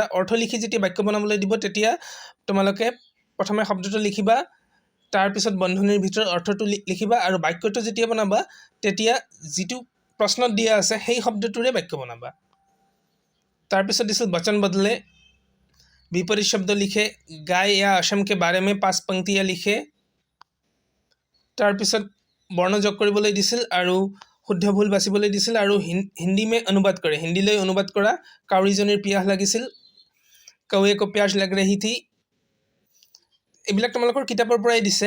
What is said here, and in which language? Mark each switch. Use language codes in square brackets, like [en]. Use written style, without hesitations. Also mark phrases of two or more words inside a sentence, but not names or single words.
[as] অৰ্থ লিখি যেতিয়া বাক্য বনাবলৈ দিব তেতিয়া তোমালোকে প্ৰথমে শব্দটো লিখিবা, তাৰপিছত বন্ধনীৰ ভিতৰত অৰ্থটো লিখিবা আৰু বাক্যটো যেতিয়া বনাবা তেতিয়া যিটো প্ৰশ্নত দিয়া আছে সেই শব্দটোৰে বাক্য বনাবা। তাৰপিছত দিছিল [hi] वचन बदलें, विपरीत शब्द लिखें, गाय या असम के बारे में 5 पंक्तियाँ লিখে। [as] তাৰপিছত বৰ্ণ যোগ কৰিবলৈ দিছিল আৰু শুদ্ধ ভুল বাচিবলৈ দিছিল আৰু [hi] हिंदी में अनुवाद करें, [as] হিন্দীলৈ অনুবাদ কৰা। কাউৰীজনীৰ পিয়াহ লাগিছিল, [hi] कौवे को प्यास लग रही थी। [as] এইবিলাক তোমালোকৰ কিতাপৰ পৰাই দিছে।